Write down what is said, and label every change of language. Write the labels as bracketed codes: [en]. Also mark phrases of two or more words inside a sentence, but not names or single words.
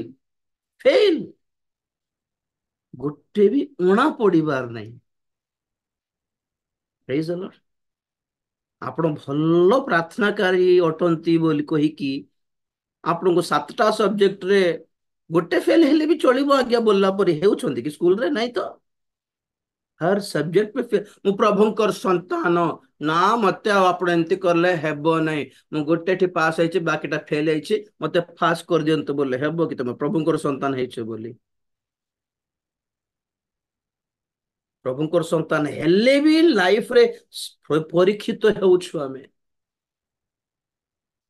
[or] ଫେଲ। ଗୋଟେ ବି ଉଣା ପଡିବାର ନାହିଁ। [en] Praise the Lord. [or] ଆପଣ ଭଲ ପ୍ରାର୍ଥନାକାରୀ ଅଟନ୍ତି ବୋଲି କହିକି ଆପଣଙ୍କୁ 7ଟା ସବଜେକ୍ଟରେ ଗୋଟେ ଫେଲ ହେଲେ ବି ଚଳିବ ଆଜ୍ଞା ବୋଲିଲା ପରେ ହେଉଛନ୍ତି କି ସ୍କୁଲରେ? ନାଇଁ ତ। [hi] हर सब्जेक्ट पे फेल। [or] मु प्रभुଙ୍କର ସନ୍ତାନ ନା ମତେ ଆଉ ଆପଣ ଏମିତି କଲେ ହେବ ନାହିଁ। ମୁଁ ଗୋଟେଠି ପାସ୍ ହେଇଛି ବାକିଟା ଫେଲ ହେଇଛି, ମତେ ପାସ୍ କରିଦିଅନ୍ତୁ ବୋଲେ ହେବ କି? ତମେ ପ୍ରଭୁଙ୍କର ସନ୍ତାନ ହେଇଛ ବୋଲି। ପ୍ରଭୁଙ୍କର ସନ୍ତାନ ହେଲେ ବି ଲାଇଫରେ ପରୀକ୍ଷିତ ହେଉଛୁ ଆମେ।